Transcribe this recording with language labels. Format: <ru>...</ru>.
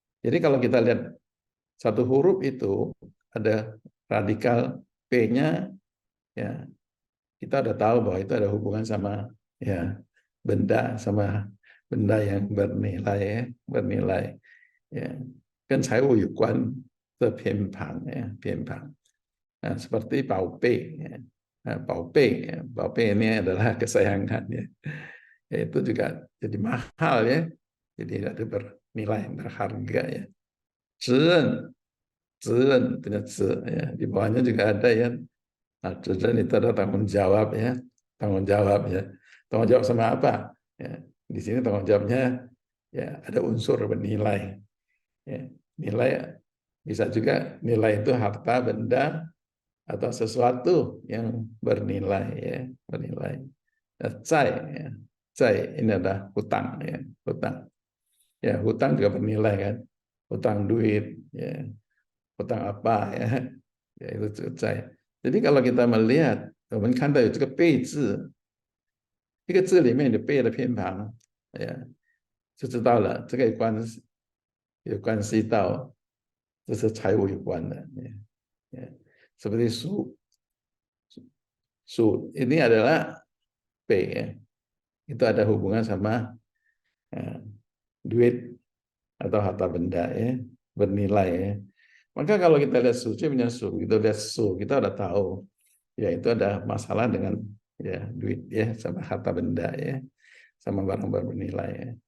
<id>Jadi kalau kita lihat satu huruf itu ada radikal P-nya ya, kita udah tahu bahwa itu ada hubungan sama ya sama benda yang bernilai ya, ya.</id> <zh>Kan 财物有关的偏旁ya, 偏旁.</zh> <id>Nah, seperti Paupe ya. Nah, Paupe ini adalah kesayangan ya. Ya, itu juga jadi mahal ya. Jadi ada bernilai, berharga ya. Zhen punya ya. Di bawahnya juga ada ya. Nah, zhen itu ada tanggung jawab ya. Tanggung jawab ya. Tanggung jawab sama apa? Ya. Di sini tanggung jawabnya ya ada unsur bernilai. Ya. Nilai bisa juga nilai itu harta benda atau sesuatu yang bernilai ya, bernilai. Cai ya. Cai ini adalah hutang ya, hutang. Ya, hutang juga bernilai kan. Hutang duit ya. Hutang apa ya. Ya itu cai. Jadi kalau kita melihat</id> <zh>我们看到有这个被字，一个字里面有被的偏旁，就知道了，这个有关系到这是财务有关的。</zh> <id>Seperti su ini adalah P ya. Itu ada hubungan sama duit atau harta benda ya, bernilai ya. Maka kalau kita lihat suci punya kita lihat kita udah tahu ya itu ada masalah dengan ya duit ya sama harta benda ya, sama barang-barang bernilai ya.</id>